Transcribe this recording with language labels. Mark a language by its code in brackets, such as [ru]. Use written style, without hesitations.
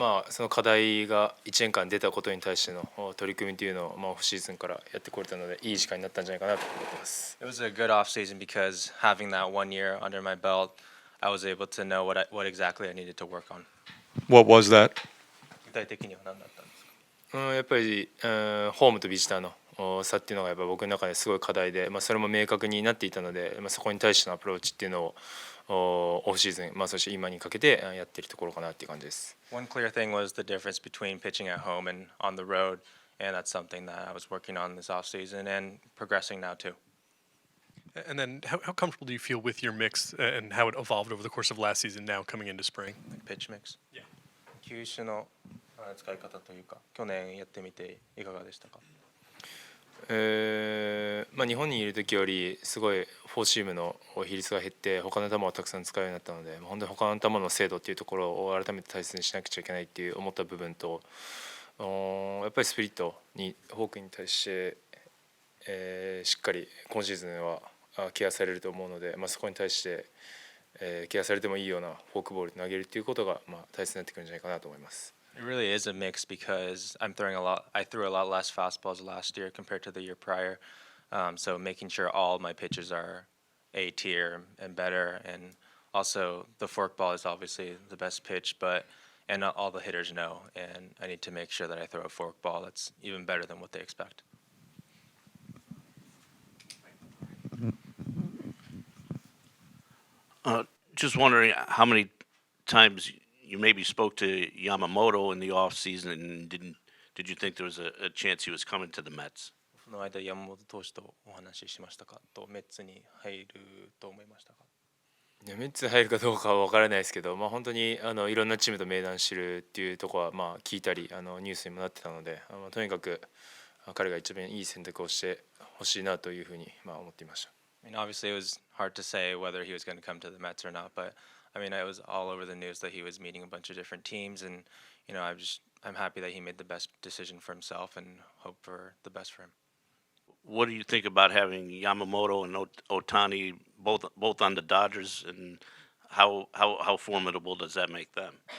[ja] その課題が1年間出たことに対しての取り組みというのを、オフシーズンからやってこれたのでいい時間になったんじゃないかなと思ってます。 [en] It was a good off season because having that 1 year under my belt, I was able to know what exactly I needed to work on. What was that? [ja] 具体的には何だったんですか？やっぱり、ホームとビジターの差っていうのがやっぱ僕の中ですごい課題で、それも明確になっていたので、そこに対してのアプローチっていうのをオフシーズン、そして今にかけてやっているところかなっていう感じです。 [en] One clear thing was the difference between pitching at home and on the road, and that's something that I was working on this off season and progressing now too. And then, how comfortable do you feel with your mix and how it evolved over the course of last season now coming into spring? Like pitch mix. Yeah. [ja] 球種の使い方というか、去年やってみていかがでしたか？日本にいる時よりすごいフォーシームの比率が減って他の球をたくさん使うようになったので、本当に他の球の精度っていうところを改めて大切にしなくちゃいけないっていう思った部分と、やっぱりスプリットにフォークに対して、しっかり今シーズンはケアされると思うので、そこに対して、ケアされてもいいようなフォークボール投げるっていうことが、大切になってくるんじゃないかなと思います。 [en] It really is a mix because I threw a lot less fastballs last year compared to the year prior. So making sure all my pitches are A tier and better, and also the forkball is obviously the best pitch, and all the hitters know, and I need to make sure that I throw a forkball that's even better than what they expect. Just wondering how many times you maybe spoke to Yamamoto in the off season, and did you think there was a chance he was coming to the Mets? [ja] その間山本投手とお話ししましたか？とメッツに入ると思いましたか？メッツ入るかどうかは分からないですけど、本当にいろんなチームと明談してるっていうところは聞いたりニュースにもなってたので、とにかく彼が一番いい選択をしてほしいなというふうに思っていました。 [en] I mean, obviously, it was hard to say whether he was going to come to the Mets or not, but I mean, it was all over the news that he was meeting a bunch of different teams, and I'm happy that he made the best decision for himself and hope for the best for him. What do you think about having Yamamoto and Ohtani both on the Dodgers, and how formidable does that make them?